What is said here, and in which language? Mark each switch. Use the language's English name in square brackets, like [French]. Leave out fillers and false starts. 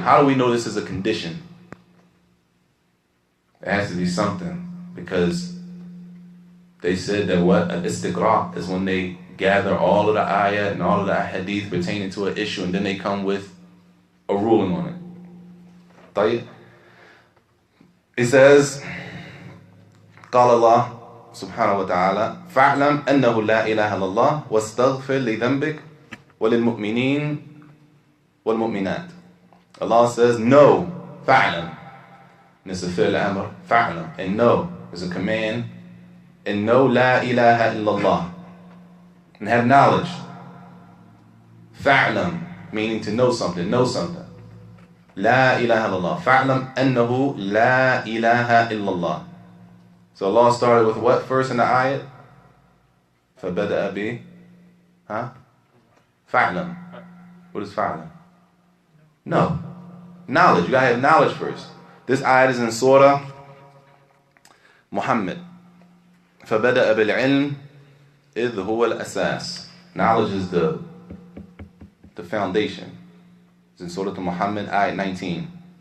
[English] How do we know this is a condition? It has to be something, because they said that what? An istiqra is when they gather all of the ayat and all of the hadith pertaining to an issue, and then they come with a ruling on it. Tayyib. It says, [Arabic] قال الله سبحانه وتعالى فاعلم أنه لا إله إلا الله واستغفر لذنبك وللمؤمنين والمؤمنات. [English] Allah says, no, فاعلم. And it's a fi'l amr, فاعلم. And no is a command. And no, [Arabic] لا إله إلا الله. [English] And have knowledge. فاعلم, meaning to know something, know something. [Arabic] La ilaha illallah. Fa'lam annahu la ilaha illallah. [English] So Allah started with what first in the ayat? [Arabic] فَبَدَأَ بِهِ Fa'lam. [English] What is fa'lam? No. Knowledge. You gotta have knowledge first. This ayat is in Surah Muhammad. [Arabic] فَبَدَأَ بِالْعِلْمِ إِذْ هُوَ الْأَسَاسِ. [English] Knowledge is the foundation. It's in Surah Muhammad, ayat 19.